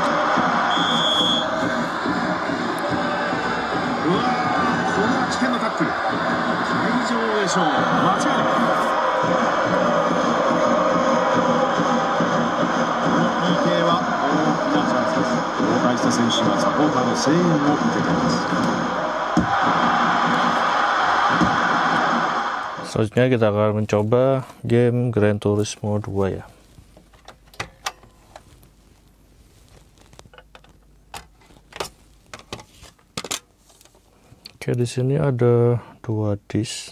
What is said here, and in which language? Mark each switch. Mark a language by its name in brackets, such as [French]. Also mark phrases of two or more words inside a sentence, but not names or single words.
[Japanese] うわー、これは危険なタックル。会場でしょう。間違いない。この PK は大きなチャンスです。交代した選手がサポーターの声援を受けています。 [Indonesian] Selanjutnya kita akan mencoba game Gran Turismo 2 ya. Oke, di sini ada 2 disk.